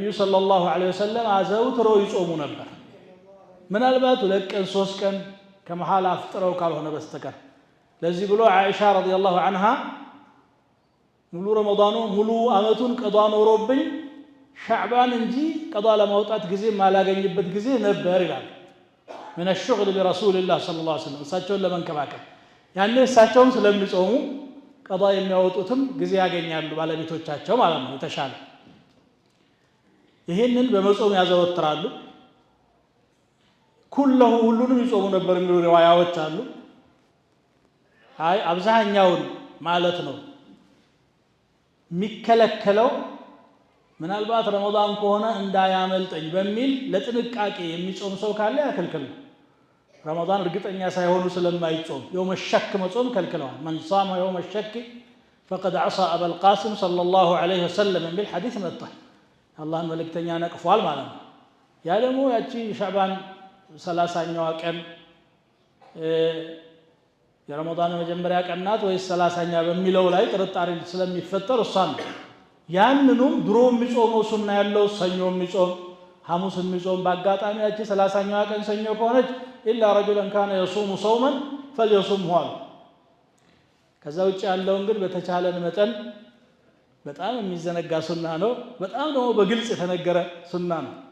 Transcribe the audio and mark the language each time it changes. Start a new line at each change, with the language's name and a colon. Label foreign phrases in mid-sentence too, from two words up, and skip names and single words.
Arabic: صلى الله عليه وسلم
Amharic: አዘውትረው ይጾሙ ነበር። ምናልባት 2 ቀን 3 ቀን ከመሃል አፍጥረው ካልሆነ በስተቀር። ለዚህ ብሎ አይሻ
Arabic: رضي الله عنها
Amharic: ሙሉ ረመዳኑ ሙሉ አመቱን ቀዷ ኖሮብኝ ሻዕባን እንጂ ቀዷ ለማውጣት ጊዜ ማላገኝበት ጊዜ ነበር ይላል።
Arabic: من الشغل برسول الله صلى الله عليه وسلم
Amharic: እሳቸውን ለመንከባከብ ያኔ እሳቸውም ስለሚጾሙ ቀዷ የሚያወጡትም ጊዜ ያገኛሉ ባለቤቶቻቸው ማለት ነው የተሻለ። ይሄንን በመጾም ያዘወትራሉ። ሁሉንም ይጾሙ ነበር የሚሉ ሪዋያዎች አሉ። አይ አብዛኛውን ማለት ነው። የሚከለከለው ምናልባት ረመዳን ከሆነ እንዳያመልጠኝ በሚል ለጥንቃቄ የሚጾም ሰው ካለ ያከልክል ነው። ረመዳን እርግጠኛ ሳይሆኑ ስለማይጾም
Arabic: يوم الشك
Amharic: መጾም ከልክለዋል።
Arabic: من صام يوم الشك فقد عصى أبا القاسم صلى الله عليه وسلم
Amharic: بالحديث መጥቷል። አላህን መልእክተኛ ነቅፏል ማለት ነው። ያ ደግሞ ያቺ ሻዕባን 30ኛዋ ቀን የረመዳን መጀመሪያ ቀን ናት ወይስ 30ኛ በሚለው ላይ ጥርጣሬ ስለሚፈጠር እሷን ያንኑም ድሮ የሚጾመው ሱና ያለው ሰኞ የሚጾም ሐሙስ የሚጾም በአጋጣሚ ያቺ 30ኛዋ ቀን ሰኞ ከሆነች
Arabic: إلا رجلا كان يصوم صوما فليصمه
Amharic: አሉ። ከዛ ውጭ ያለውን ግን በተቻለን መጠን በጣም የሚዘነጋ ሱና ነው፣ በጣም ደግሞ በግልጽ የተነገረ ሱና ነው።